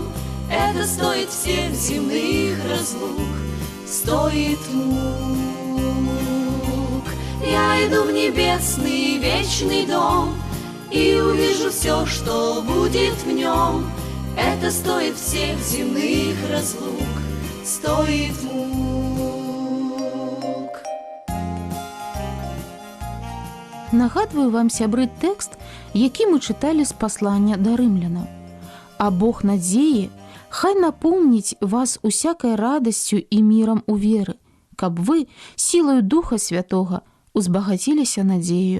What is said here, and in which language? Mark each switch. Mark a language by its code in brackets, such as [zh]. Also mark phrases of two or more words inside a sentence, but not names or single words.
[ru] Это стоит всех земных разлук, стоит мук. Я иду в небесный вечный дом и увижу все, что будет в нем. Это стоит всех земных разлук, стоит мук. [be] Нагадваю вам, сябры, тэкст, які мы чыталі з паслання да рымлянаў. А Бог надзеі хай напоўніць вас усякай радасцю і мірам у веры, каб вы сілаю Духа Святога узбагаціліся надзею.